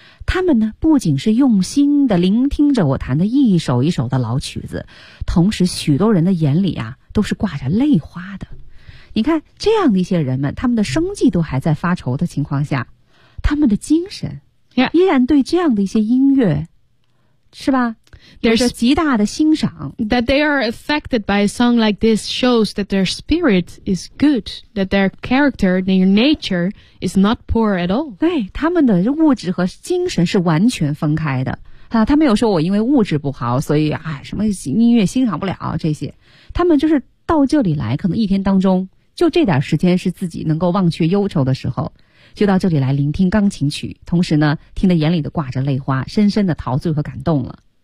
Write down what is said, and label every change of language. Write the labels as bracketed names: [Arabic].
[Chinese] 他们呢，不仅是用心地聆听着我弹的一首一首的老曲子，同时许多人的眼里啊，都是挂着泪花的。你看，这样的一些人们，他们的生计都还在发愁的情况下，他们的精神依然对这样的一些音乐，是吧？有着极大的欣赏。 [English] That they are affected by a song like this shows that their spirit is good, that their character, their nature is not poor at all. [Chinese] 对，他们的物质和精神是完全分开的。啊，他没有说我因为物质不好，所以啊，什么音乐欣赏不了这些。他们就是到这里来，可能一天当中就这点时间是自己能够忘却忧愁的时候。就到这里来聆听钢琴曲，同时呢，听得眼里的挂着泪花，深深的陶醉和感动了。